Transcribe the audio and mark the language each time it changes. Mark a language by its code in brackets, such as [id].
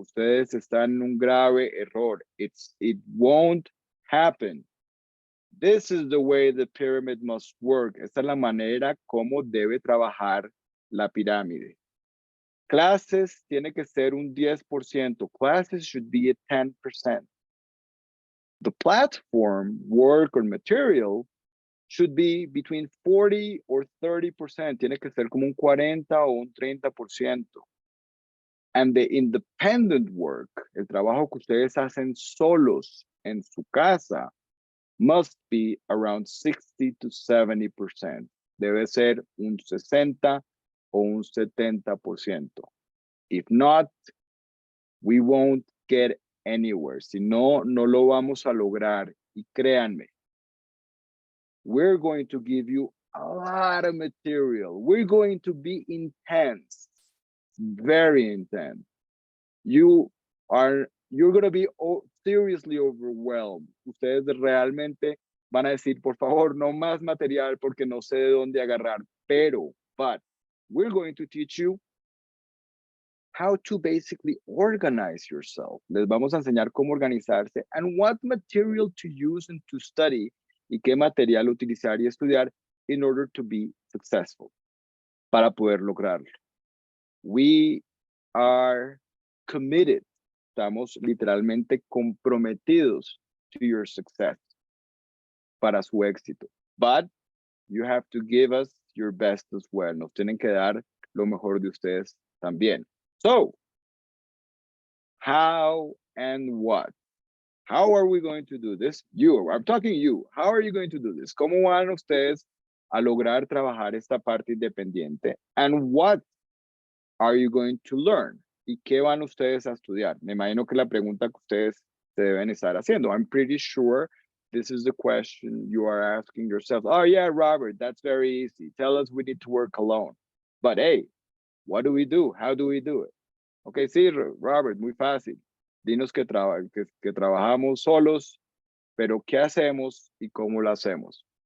[es] Ustedes están en un grave error. [en] It won't happen. This is the way the pyramid must work. [es] Esta es la manera como debe trabajar la pirámide. Clases tiene que ser un 10%. [en] Classes should be at 10%. The platform, work, or material should be between 40 or 30%. [es] Tiene que ser como un 40 o un 30%. [en] And the independent work, [es] el trabajo que ustedes hacen solos en su casa, [en] must be around 60 to 70%. [es] Debe ser un 60 o un 70%. [en] If not, we won't get anywhere. [es] Si no, no lo vamos a lograr. Y créanme, [en] we're going to give you a lot of material. We're going to be intense, very intense. You're going to be seriously overwhelmed. [es] Ustedes realmente van a decir, por favor, no más material porque no sé de dónde agarrar. [en] But we're going to teach you how to basically organize yourself. [es] Les vamos a enseñar cómo organizarse [en] and what material to use and to study [es] y qué material utilizar y estudiar [en] in order to be successful, [es] para poder lograrlo. [en] We are committed. [es] Estamos literalmente comprometidos [en] to your success, [es] para su éxito. [en] But you have to give us your best as well. [es] Nos tienen que dar lo mejor de ustedes también. [en] So, how and what? How are we going to do this? I'm talking to you. How are you going to do this? [es] ¿Cómo van ustedes a lograr trabajar esta parte independiente? [en] And what are you going to learn? [es] ¿Y qué van ustedes a estudiar? Me imagino que la pregunta que ustedes se deben estar haciendo. [en] I'm pretty sure this is the question you are asking yourself. Oh yeah, Robert, that's very easy. Tell us we need to work alone. But hey, what do we do? How do we do it? [es] Okay, sí, Robert, muy fácil. Dinos que trabajamos solos, pero ¿qué hacemos y cómo lo hacemos?